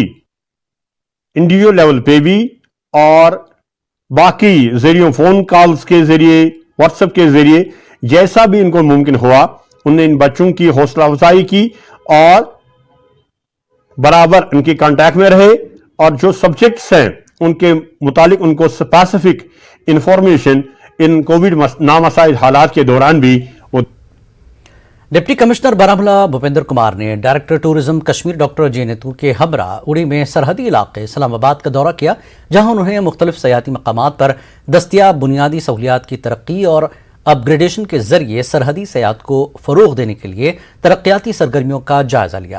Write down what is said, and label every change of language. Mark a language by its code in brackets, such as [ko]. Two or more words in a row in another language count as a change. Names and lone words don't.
[en] individual level [ur] پہ بھی اور باقی ذریعوں [en] phone calls [ur] کے ذریعے، واٹس ایپ کے ذریعے جیسا بھی ان کو ممکن ہوا، انہوں نے ان بچوں کی حوصلہ افزائی کی اور برابر ان کے کانٹیکٹ میں رہے اور جو سبجیکٹس ہیں ان کے متعلق ان کو [en] specific information [ur] ان کووڈ نامساعد حالات کے دوران بھی وہ۔ [en] deputy commissioner [ur] بارہمولہ بھوپندر کمار نے [en] director tourism [ur] کشمیر ڈاکٹر جے نیتو کے ہمراہ اڑی میں سرحدی علاقے اسلام آباد کا دورہ کیا، جہاں انہوں نے مختلف سیاحتی مقامات پر دستیاب بنیادی سہولیات کی ترقی اور اپ گریڈیشن کے ذریعے سرحدی سیاحت کو فروغ دینے کے لیے ترقیاتی سرگرمیوں کا جائزہ لیا۔